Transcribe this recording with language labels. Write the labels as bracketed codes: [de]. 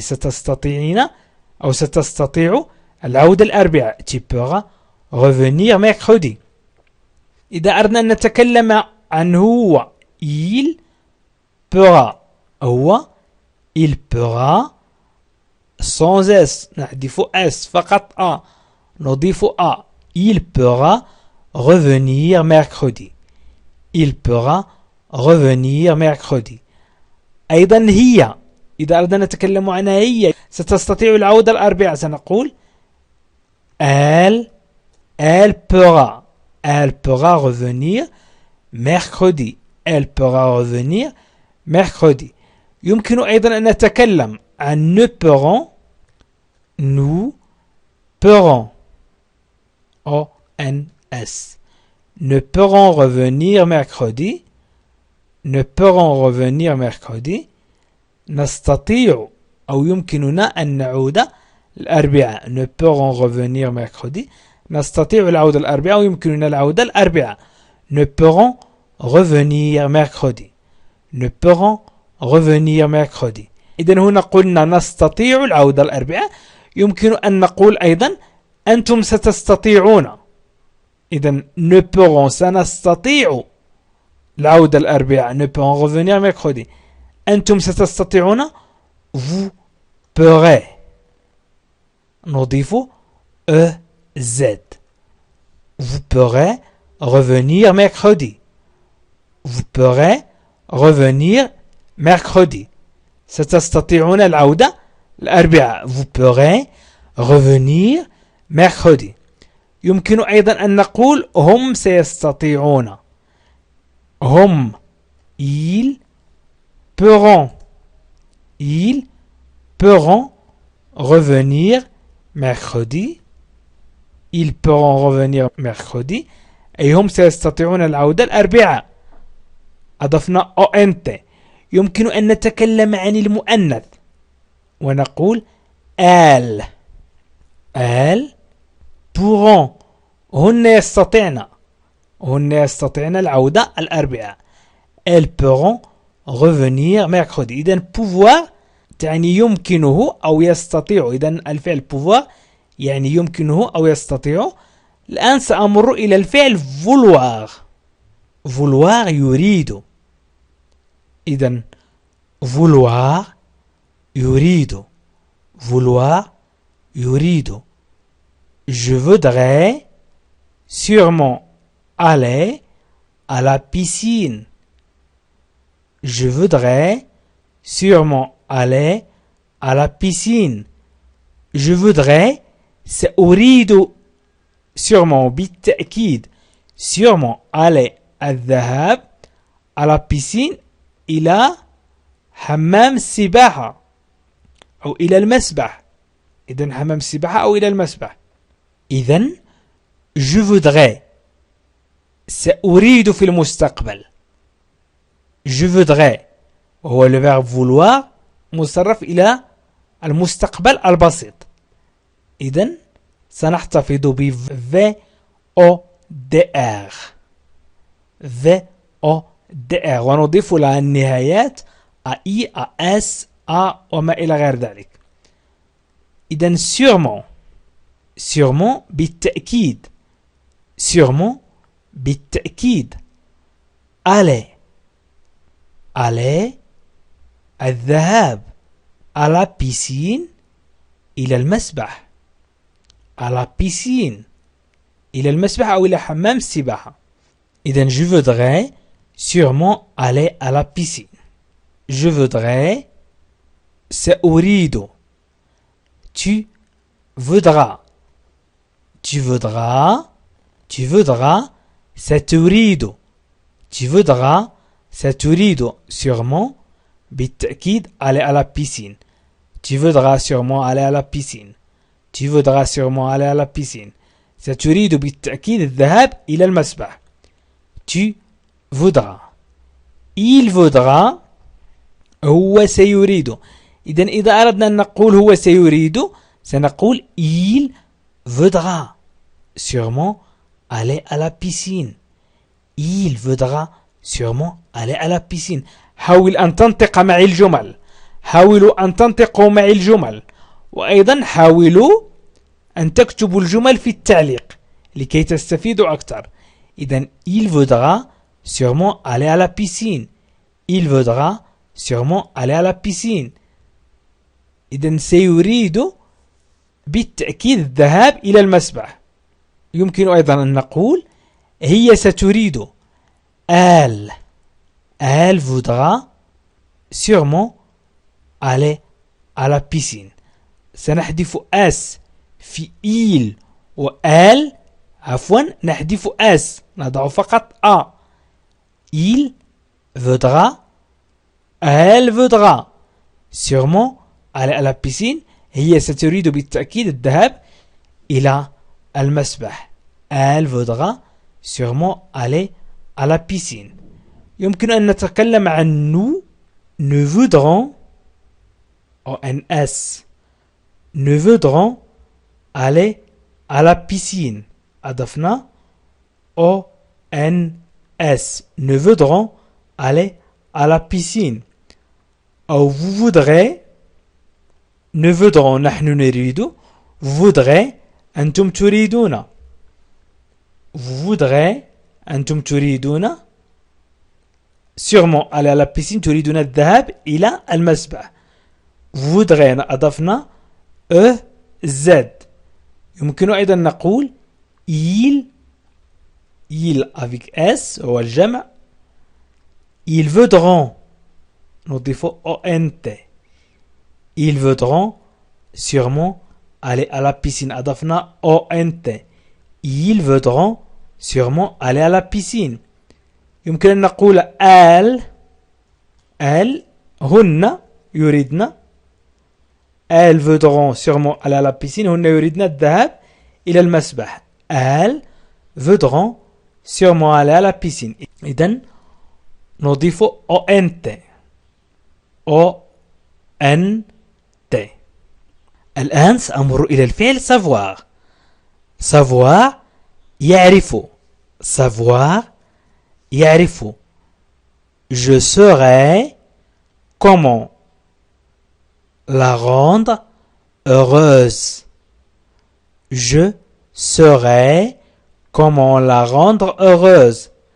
[ar] ستستطيعين أو ستستطيع العودة الأربعاء. [fr] tu pourras revenir mercredi. [ar] إذا أردنا أن نتكلم عن هو [fr] il pourra. [ar] هو il pourra sans S نحذف S فقط A نضيف A. [fr] Il pourra revenir mercredi. Il pourra revenir mercredi. [ar] أيضا هي، إذا أردنا نتكلم عنها، هي ستستطيع العودة الأربعاء سنقول [fr] elle pourra revenir mercredi. Elle pourra revenir mercredi. [ar] يمكن أيضا أن نتكلم عن [fr] nous pourrons. Nous pourrons. O-N-S. Ne pourront revenir mercredi. Ne pourront revenir mercredi. [ar] نستطيع أو يمكننا أن نعود الأربعاء. [fr] Ne pourront revenir mercredi. [ar] نستطيع العودة الأربعاء ويمكننا العودة الأربعاء. [fr] Ne pourront revenir mercredi. Ne pourront revenir mercredi. [ar] إذن هنا قلنا نستطيع العودة الأربعاء. يمكن أن نقول أيضا أنتم ستستطيعون. إذن [fr] ne pourront [ar] سنستطيع العودة الأربعاء. [fr] Ne pourront revenir mercredi. [ar] أنتم ستستطيعون [fr] vous pourrez [ar] نضيف EZ. [fr] Vous pourrez revenir mercredi. Vous pourrez revenir mercredi. [ar] ستستطيعون العودة الأربعاء. [fr] Vous pourrez revenir mercredi. [ar] يمكن أيضا أن نقول هم سيستطيعون. هم [fr] ils pourront. Ils pourront revenir mercredi. Ils pourront revenir mercredi. [ar] أي هم سيستطيعون العودة الأربعاء. أضفنا ONT. يمكن أن نتكلم عن المؤنث ونقول elles. [fr] elles pourront. [ar] هن يستطيعن. هن يستطيعن العودة الأربعاء. [fr] elles pourront revenir mercredi. [ar] إذن pouvoir تعني يمكنه أو يستطيع. إذن الفعل pouvoir يعني يمكنه أو يستطيع. الآن سأمر إلى الفعل vouloir. vouloir يريد. إذن vouloir يريد. vouloir يريد. [fr] Je voudrais sûrement aller à la piscine. Je voudrais sûrement aller à la piscine. Je voudrais [ar] سأريد sûrement بالتأكيد sûrement [fr] aller [ar] الذهاب [fr] à la piscine [ar] إلى حمام السباحة أو إلى المسبح. إذن حمام السباحة أو إلى المسبح. إذن [fr] je voudrais [ar] سأريد في المستقبل. [fr] je voudrais [ar] وهو [fr] le verbe vouloir [ar] مصرف إلى المستقبل البسيط. إذن سنحتفظ ب VODR. VODR ونضيف لها النهايات AI, AS, A وما إلى غير ذلك. إذن sûrement. sûrement بالتأكيد. sûrement بالتأكيد. [fr] aller. aller [ar] الذهاب [fr] à la piscine [ar] إلى المسبح. [fr] à la piscine [ar] إلى المسبح أو إلى حمام السباحة. [fr] إذن je voudrais sûrement aller à la piscine. je voudrais [ar] سأريد. [fr] tu voudras. tu voudras. tu voudras [ar] ستريد. [fr] tu voudras ستريد sûrement بالتأكيد aller à la piscine. tu voudras sûrement aller à la piscine. tu voudras sûrement aller à la piscine. [ar] ستريد بالتأكيد الذهاب إلى المسبح. [fr] tu voudras. il voudra [ar] هو سيريد. إذن إذا أردنا أن نقول هو سيريد سنقول [fr] il voudra sûrement aller à la piscine. il voudra sûrement aller à la piscine. [ar] حاول أن تنطق معي الجمل. حاولوا أن تنطقوا معي الجمل. وأيضا حاولوا أن تكتبوا الجمل في التعليق لكي تستفيدوا أكثر. إذن [fr] il voudra sûrement aller à la piscine. il voudra sûrement aller à la piscine. [ar] إذن سيريد بالتأكيد الذهاب إلى المسبح. يمكن أيضا أن نقول هي ستريد. [fr] Elle voudra sûrement aller à la piscine. [ar] سنحذف اس في il و elle. عفوا نحذف اس نضع فقط a. [fr] Il voudra. Elle voudra sûrement aller à la piscine. [ar] هي ستريد بالتأكيد الذهاب إلى المسبح. [fr] Elle voudra sûrement aller à la piscine. [ar] يمكن أن نتكلم عن [fr] nous voudrons ONS nous voudrons aller à la piscine. [ar] أضفنا [fr] ONS nous voudrons aller à la piscine. أو vous voudrez nous voudrons [ar] نحن نريد. [fr] vous voudrez [ar] أنتم تريدون. [fr] vous voudrez [ar] أنتم تريدون [fr] sûrement aller à la piscine. [ar] تريدون الذهاب إلى المسبح. [fr] vous voudrez [ar] أضفنا [fr] Z. [ar] يمكن أيضا نقول il avec S هو الجمع. [fr] ils voudront [ar] نضيف [fr] ONT. ils voudront sûrement aller à la piscine. [ar] أضفنا ONT. [fr] ils voudront sûrement aller à la piscine. [ar] يمكن أن نقول elles هن يريدن. [fr] elles voudront sûrement aller à la piscine. [ar] هن يريدن الذهاب إلى المسبح. [fr] elles voudront sûrement aller à la piscine. [ar] إذن نضيف ONT. [fr] ONT. [ar] الآن سأمر إلى الفعل savoir. savoir يعرف. savoir يعرف. [fr] je saurai comment la rendre heureuse. je saurai comment la rendre heureuse.